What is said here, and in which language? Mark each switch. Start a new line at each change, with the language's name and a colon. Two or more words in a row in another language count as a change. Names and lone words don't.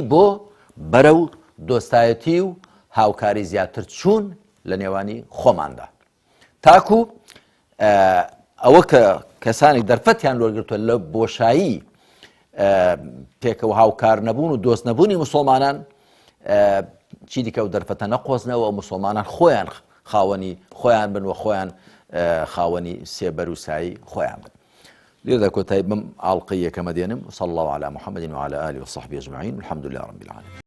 Central Kurdish: بۆ بەرەو دۆستایەتی و هاوکاری زیاتر چوون لە نێوانی خۆماندا تاکو ئەوە کە کەسانی دەرفەتیان وەرگرتووە لە بۆشایی پێکەوە هاوکار نەبوون و دۆست نەبوونی مسلمانان چی دیکە و دەرفەتە نەقۆزنەوە و مسلمانان خۆیان خاوەنی خۆیان بن و خۆیان خاوەنی سێبەر و سایی خۆیان بن. لێرەدا کۆتایی بم ئاڵقەی یەکەمە دێنم.
Arabic: وصلى الله على محمد وعلى آله وصحبه أجمعين والحمد لله رب العالمين.